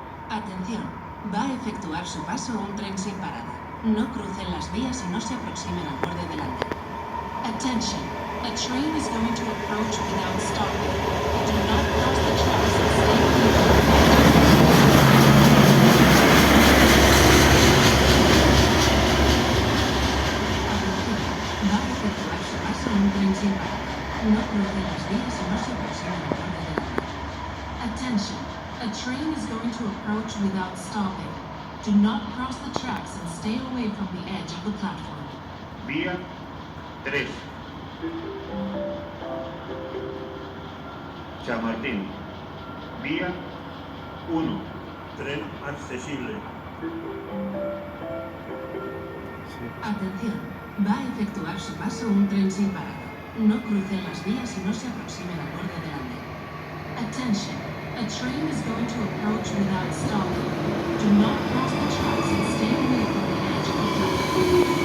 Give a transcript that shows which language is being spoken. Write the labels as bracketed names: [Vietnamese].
[Spanish] Atención, va a efectuar su paso un tren sin parada. No crucen las vías y no se aproximen al borde del andén. [English] Attention, a train is going to approach without stopping. Do not cross the tracks and stay away from the [Spanish] Atención, va a efectuar su paso un tren sin parada. No crucen las vías y no se aproximen al borde del andén. [English] Attention, a train is going to approach without stopping. Do not cross the tracks and stay away from the edge of the platform. [Spanish] Vía 3. Chamartín. Vía 1. Tren accesible. Atención, va a efectuar su paso un tren sin parada. No crucen las vías y no se aproximen al borde del andén. [English] Attention, a train is going to approach without stopping. Do not cross the tracks and stay away from the edge of the platform.